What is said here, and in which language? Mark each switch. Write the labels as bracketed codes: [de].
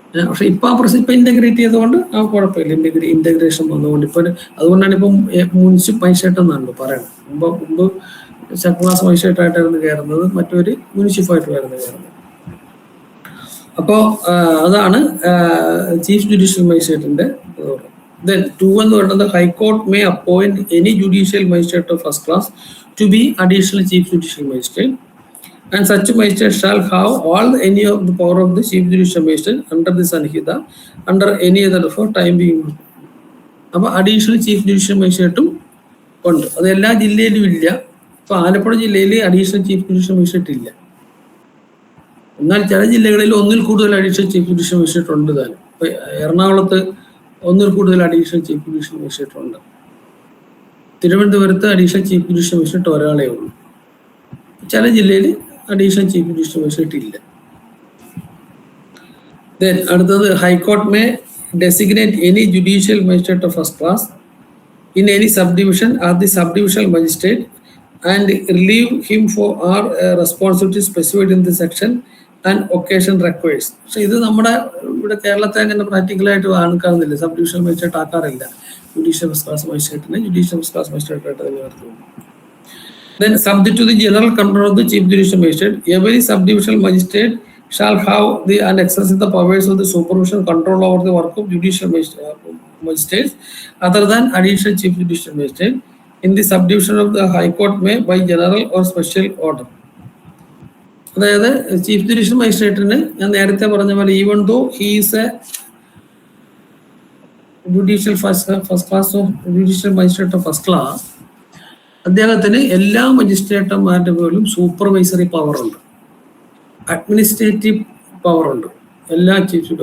[ml] പക്ഷെ ഇപ്പൊ ഇന്റഗ്രേറ്റ് ചെയ്തുകൊണ്ട് ആ കുഴപ്പമില്ല. ഇന്റഗ്രേഷൻ വന്നുകൊണ്ട് ഇപ്പൊ അതുകൊണ്ടാണ് ഇപ്പം മുനിസിപ്പൽ മജിസ്ട്രേറ്റ് എന്നാണല്ലോ പറയുന്നത്. മുമ്പ് സെക്കൻഡ് ക്ലാസ് മജിസ്ട്രേറ്റ് ആയിട്ടായിരുന്നു കയറുന്നത്, മറ്റൊരു മുനിസിപ്പായിട്ട് കയറുന്നത്. അപ്പോൾ അതാണ് ചീഫ് ജുഡീഷ്യൽ മജിസ്ട്രേറ്റിന്റെ [en] Then 2 [ml] എന്ന് പറയുന്നത് [en] High court may appoint any judicial magistrate of first class to be additional chief judicial magistrate and such magistrate shall have all any of the power of the chief judicial magistrate under the Sanhita under any other for time being. [ml] അപ്പോൾ additional chief judicial മജിസ്ട്രേറ്റും ഉണ്ട്. അത് എല്ലാ ജില്ലയിലും ഇല്ല. ഇപ്പോൾ ആലപ്പുഴ ജില്ലയിൽ additional chief judicial magistrate ഇല്ല. എന്നാൽ ചില ജില്ലകളിൽ ഒന്നിൽ കൂടുതൽ അഡീഷണൽ ചീഫ് ജുഡീഷ്യൽ മജിസ്ട്രേറ്റ് ഉണ്ട് താനും. ഇപ്പോൾ എറണാകുളത്ത് ഒന്നിൽ കൂടുതൽ അഡീഷണൽ ചീഫ് ജുഡീഷ്യൽ മജിസ്ട്രേറ്റ് ഉണ്ട്. തിരുവനന്തപുരത്ത് അഡീഷണൽ ചീഫ് ജുഡീഷ്യൽ മജിസ്ട്രേറ്റ് ഒരാളേ ഉള്ളൂ. ചില ജില്ലയിൽ അഡീഷണൽ ചീഫ് ജുഡീഷ്യൽ മജിസ്ട്രേറ്റ് ഇല്ല. [en] Then അടുത്തത് high court may designate any judicial magistrate of first class in any subdivision as the subdivisional magistrate and relieve him for our responsibilities specified in the section and occasion requires. [ml] പക്ഷെ ഇത് നമ്മുടെ ഇവിടെ കേരളത്തെ അങ്ങനെ പ്രാക്ടിക്കലായിട്ട് കാണുന്നില്ല. Sub divisional magistrate ആക്കാറില്ല. Judicial first class മജിസ്ട്രേറ്റിനെ judicial first class magistrate ആയിട്ട് തന്നെ നടത്തുന്നു. [en] Then subject to the general control of the chief judicial magistrate, every subdivisional magistrate shall have the and exercise the powers of the supervision control over the work of judicial magistrates other than additional chief judicial magistrate in the subdivision of the high court may by general or special order. [ml] അതായത് chief judicial മജിസ്ട്രേറ്റിന് ഞാൻ നേരത്തെ പറഞ്ഞ പോലെ [en] even though he is a judicial first class [ml] of judicial magistrate of first class, അദ്ദേഹത്തിന് എല്ലാ മജിസ്ട്രേറ്റർമാരുടെ പോലും supervisory power ഉണ്ട്, administrative power ഉണ്ട് എല്ലാ ചീഫ്.